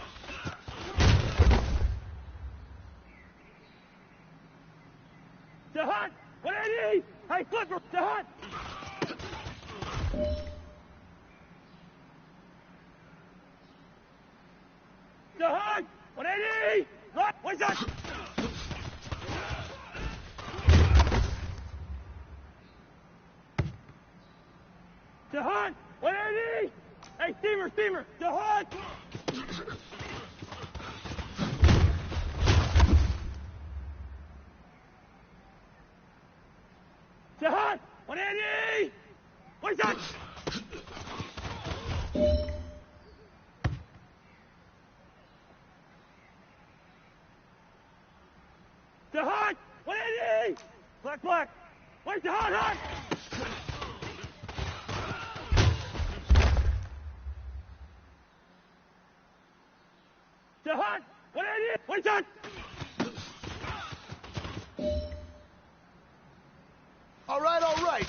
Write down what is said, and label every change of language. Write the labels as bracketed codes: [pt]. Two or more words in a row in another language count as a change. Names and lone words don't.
[en] Jahan, 180! Hey, Flipper, Jahan! Jahan, 180! Right, wait, Jahan! Jahan, 180! Hey, steamer, Jahan! Jahan, 180! Wait, Jahan! Jahan, 180! Black. Wait, Jahan, hot! Jahan, 180! Wait, Jahan! All right.